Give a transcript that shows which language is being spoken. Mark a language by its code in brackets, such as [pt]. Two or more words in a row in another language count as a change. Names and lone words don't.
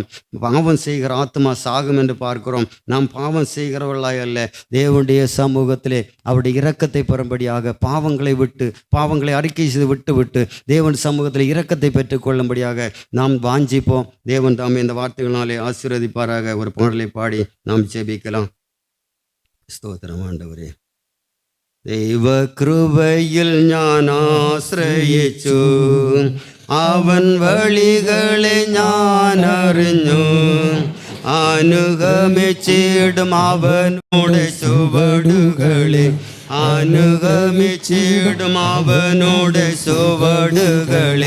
[ta] பாவம் செய்கிற ஆத்மா சாகும் என்று பார்க்கிறோம். நாம் பாவம் செய்கிறவர்களாய் அல்ல, தேவனுடைய சமூகத்திலே அவருடைய இரக்கத்தை பெறும்படியாக பாவங்களை அறிக்கை செய்து விட்டு தேவன் சமூகத்தில் இரக்கத்தை பெற்றுக்கொள்ளும்படியாக நாம் வாஞ்சிப்போம். தேவன் தாமே இந்த வார்த்தைகளினாலே ஆசீர்வதிப்பாராக. ஒரு பாடலை பாடி நாம் ஜெபிக்கலாம். ஸ்தோத்திரம் ആண்டവരേ. [ml] ദൈവ കൃപയിൽ ഞാൻ ആശ്രയിച്ചു, അവൻ വഴികളെ ഞാൻ അറിഞ്ഞു, അനുഗമിച്ചിടും അവനോട് ചുവടുകളെ, അനുഗമിച്ചിടും അവനോട് ചുവടുകളെ.